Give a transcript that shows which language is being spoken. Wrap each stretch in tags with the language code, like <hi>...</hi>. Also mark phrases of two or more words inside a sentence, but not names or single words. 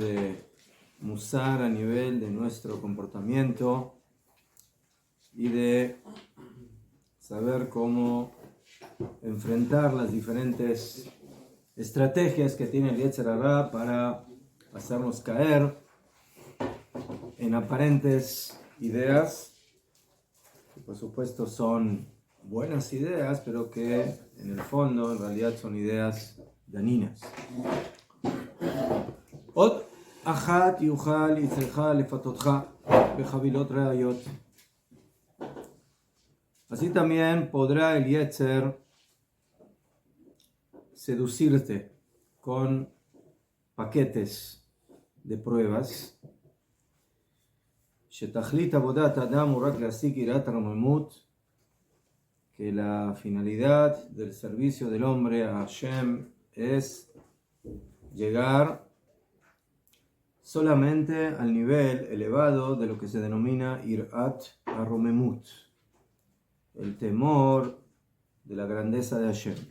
<es>de musar a nivel de nuestro comportamiento y de saber cómo enfrentar las diferentes estrategias que tiene el</es> <he>יצר הרע</he> <es>para hacernos caer en aparentes ideas, que por supuesto son buenas ideas, pero que en el fondo en realidad son ideas dañinas.</es> <he>עוד אחת יוכל יצרך לפתותך בחבילות ראיות.</he> <es>Así también podrá el Yetzer seducirte con paquetes de pruebas. Que la finalidad del servicio del hombre a Hashem es llegar solamente al nivel elevado de lo que se denomina</es> <he>יראת הרוממות,</he> <es>el temor de la grandeza de Hashem.</es>